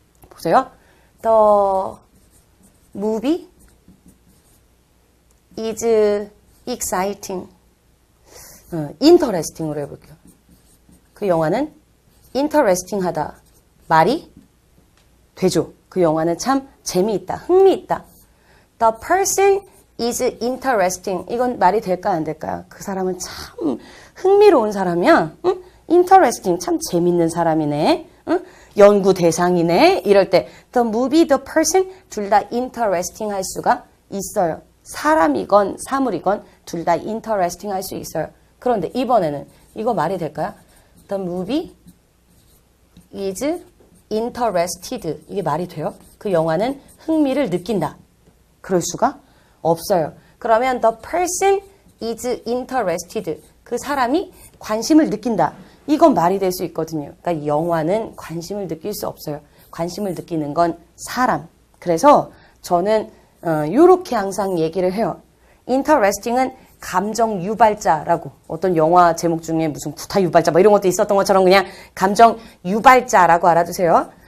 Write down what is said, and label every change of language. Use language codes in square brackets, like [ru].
[ko] 보세요. [en] The movie is exciting. [ko] interesting으로 해볼게요. 그 영화는 interesting하다. 말이 되죠. 그 영화는 참 재미있다. 흥미있다. [en] The person is interesting. [ko] 이건 말이 될까요? 안 될까요? 그 사람은 참 흥미로운 사람이야. 응? interesting. 참 재밌는 사람이네. 응? 연구 대상이네. 이럴 때 [en] the movie, the person [ko] 둘 다 interesting 할 수가 있어요. 사람이건 사물이건 둘 다 interesting 할 수 있어요. 그런데 이번에는 이거 말이 될까요? [en] The movie is interested. [ko] 이게 말이 돼요? 그 영화는 흥미를 느낀다. 그럴 수가 없어요. 그러면 [en] the person is interested. [ko] 그 사람이 관심을 느낀다. 이건 말이 될 수 있거든요. 그러니까 영화는 관심을 느낄 수 없어요. 관심을 느끼는 건 사람. 그래서 저는 이렇게 항상 얘기를 해요. interesting은 감정 유발자라고, 어떤 영화 제목 중에 무슨 구타 유발자 뭐 이런 것도 있었던 것처럼 그냥 감정 유발자라고 알아두세요.